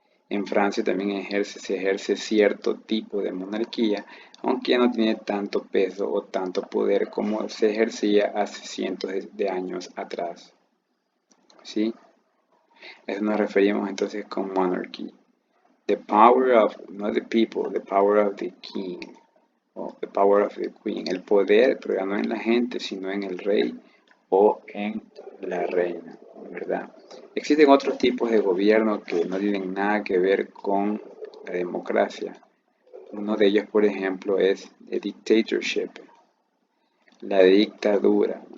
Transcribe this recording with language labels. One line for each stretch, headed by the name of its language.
Spanish: En Francia también se ejerce cierto tipo de monarquía, aunque ya no tiene tanto peso o tanto poder como se ejercía hace cientos de años atrás. ¿Sí? A eso nos referimos entonces con monarchy.
English: The power of, not the people, the power of the king, o the power of the queen.
Spanish: El poder, pero ya no en la gente, sino en el rey o en la reina, ¿verdad? Existen otros tipos de gobierno que no tienen nada que ver con la democracia. Uno de ellos, por ejemplo, es el dictatorship, la dictadura.